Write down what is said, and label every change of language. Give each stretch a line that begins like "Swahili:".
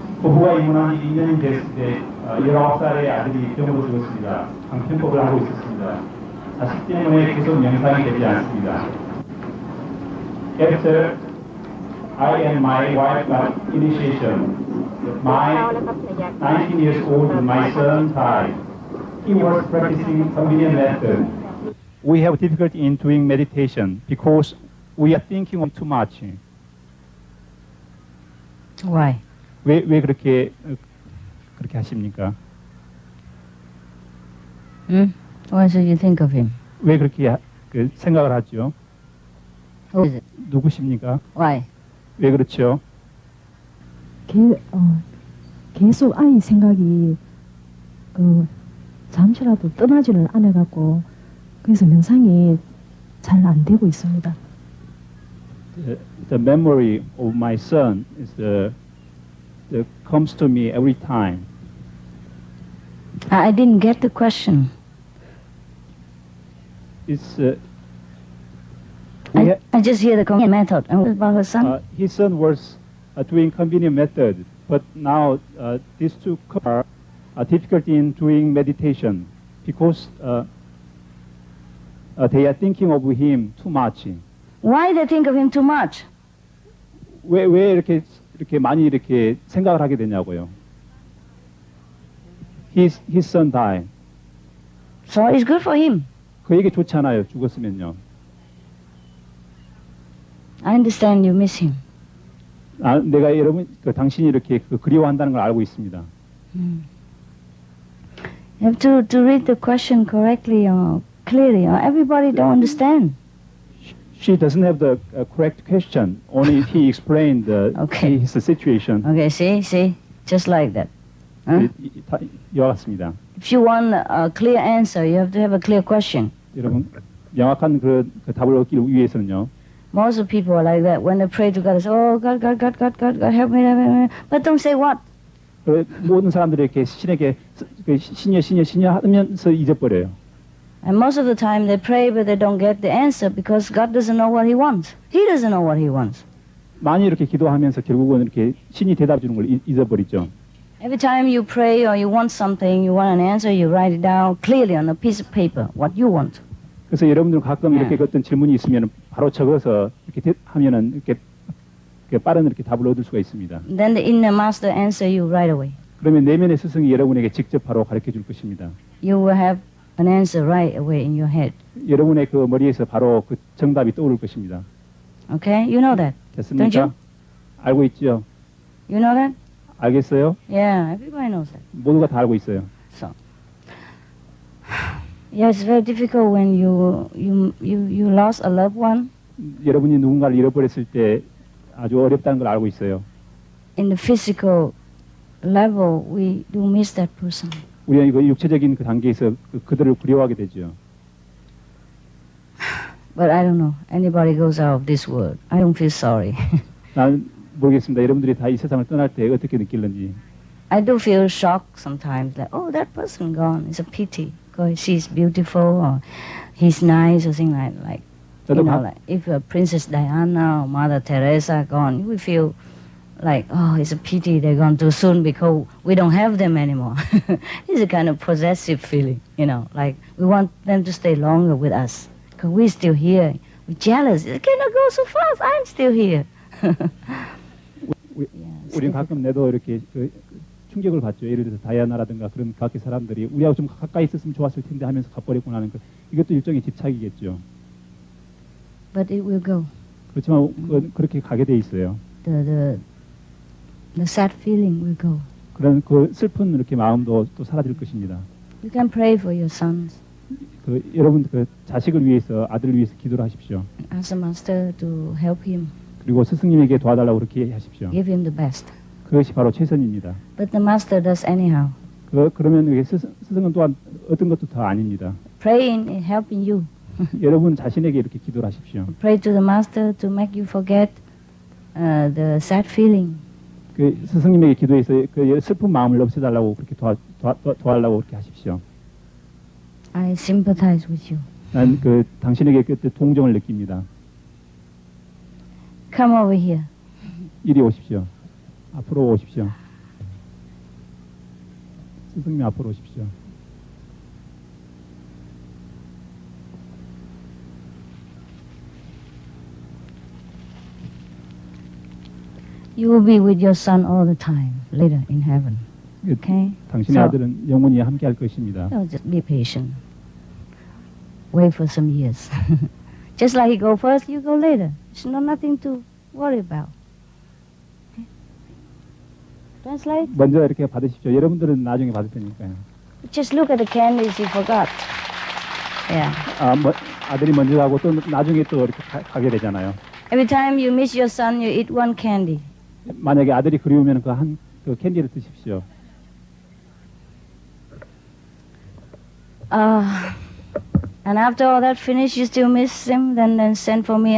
Korean: 부부가 이혼한 2년이 됐을 때 19살의 아들이 병으로 죽었습니다. 방편법을 하고 있었습니다. 자식 때문에 계속 명상이 되지 않습니다.
English: After I and my wife got initiation, my 19 years old my son died. He was practicing convenient method. We have difficulty in doing meditation because we are thinking of too much. Why?
Korean: 왜 그렇게 하십니까?
English: Why should you think of him?
Korean: 왜 그렇게 생각을 하죠?
English: Who is it?
Korean: 누구십니까?
English: Why?
Korean: 왜 그렇죠? 계속 아이 생각이 잠시라도 떠나지를 않아갖고 그래서 명상이 잘 안 되고 있습니다.
English: The memory of my son is comes to me every time. I didn't get the question. It's I just hear the convenient method. And what about her son? his son was doing convenient method, but now these two couples are difficult in doing meditation because they are thinking of him too much. Why they think of him too much?
Korean: 왜 이렇게 많이 이렇게 생각을 하게 되냐고요.
English: His son died. So it's good for him.
Korean: 그에게 좋지 않아요. 죽었으면요.
English: I understand you miss him.
Korean: 내가 여러분 당신이 이렇게 그리워한다는 걸 알고 있습니다.
English: You have to read the question correctly or clearly. Or everybody don't understand. She doesn't have the correct question. Only he explained his situation. Okay, see, just like that. Huh?
Korean: 이와 같습니다.
English: If you want a clear answer, you have to have a clear question.
Korean: 여러분 명확한 그 답을 얻기 위해서는요.
English: Most of the people are like that. When they pray to God, they say, "Oh God, help me, help me," but don't say what.
Korean: 모든 사람들이 이렇게 신에게 신여 하면서 잊어버려요.
English: And most of the time they pray, but they don't get the answer because God doesn't know what He wants. He doesn't know what He wants.
Korean: 많이 이렇게 기도하면서 결국은 이렇게 신이 대답 주는 걸 잊어버리죠.
English: Every time you pray or you want something, you want an answer, you write it down clearly on a piece of paper what you want.
Korean: 그래서 여러분들 가끔 이렇게 어떤 질문이 있으면 바로 적어서 이렇게 하면은 이렇게 빠른 이렇게 답을 얻을 수가 있습니다.
English: Then the inner master answer you right away.
Korean: 그러면 내면의 스승이 여러분에게 직접 바로 가르쳐 줄 것입니다.
English: You will have an answer right away in your head.
Korean: 여러분의 그 머리에서 바로 그 정답이 떠오를 것입니다.
English: Okay, you know that.
Korean: 됐습니까?
English: Don't you?
Korean: 알고 있죠?
English: You know that?
Korean: 알겠어요?
English: Yeah, everybody knows that.
Korean: 모두가 다 알고 있어요.
English: So, yeah, it's very difficult when you lost a loved one.
Korean: 여러분이 누군가를 잃어버렸을 때 아주 어렵다는 걸 알고 있어요.
English: In the physical level, we do miss that person.
Korean: 우리가 이거 육체적인 그 단계에서 그들을 그리워하게 되죠.
English: But I don't know. Anybody goes out of this world, I don't feel sorry.
Korean: 난 모르겠습니다. 여러분들이 다 이 세상을 떠날 때 어떻게 느낄는지.
English: I do feel shocked sometimes. Like, oh, that person gone. It's a pity because she's beautiful or he's nice or something like. You know, like if Princess Diana or Mother Teresa gone, we feel like, oh, it's a pity they're gone too soon because we don't have them anymore. It's a kind of possessive feeling, you know, like we want them to stay longer with us because we're still here. We're jealous. It cannot go so fast. I'm still here.
Korean: 우리는 가끔 내도 이렇게 충격을 받죠. 예를 들어서 다이아나라든가 그런 각기 사람들이 우리하고 좀 가까이 있었으면 좋았을 텐데 하면서 가버리고 나는 이것도 일종의 집착이겠죠.
English: But it will go.
Korean: 그렇지만 그렇게 가게 돼 있어요.
English: The sad feeling will go.
Korean: 그런 그 슬픈 이렇게 마음도 또 사라질 것입니다.
English: You can pray for your sons.
Korean: 여러분 그 자식을 위해서 아들을 위해서 기도를 하십시오.
English: Ask the master to help him.
Korean: 그리고 스승님에게 도와달라고 그렇게 하십시오.
English: Give him the best.
Korean: 그것이 바로 최선입니다.
English: But the master does anyhow.
Korean: 그러면 스승은 또한 어떤 것도 다 아닙니다.
English: Praying is helping you.
Korean: 여러분 자신에게 이렇게 기도를 하십시오.
English: Pray to the master to make you forget the sad feeling.
Korean: 그 스승님에게 기도해서 그 슬픈 마음을 없애달라고 그렇게 도와달라고 그렇게 하십시오.
English: I sympathize with you.
Korean: 난 그 당신에게 그때 동정을 느낍니다.
English: Come over here.
Korean: 이리 오십시오. 앞으로 오십시오. 스승님 앞으로 오십시오.
English: You will be with your son all the time later in heaven. Okay?
Korean: 당신의 아들은 영원히 함께할 것입니다.
English: No, just be patient. Wait for some years. Just like he go first, you go later. It's nothing to worry about. Okay? Translate?
Korean: 먼저 이렇게 받으십시오. 여러분들은 나중에 받을 테니까요.
English: Just look at the candies you forgot. Yeah.
Korean: 아들이 먼저 가고 또 나중에 또 이렇게 가게 되잖아요.
English: Every time you miss your son, you eat one candy.
Korean: 만약에 아들이 그리우면 그 캔디를 드십시오.
English: And after all that finished, you still miss him, then send for me.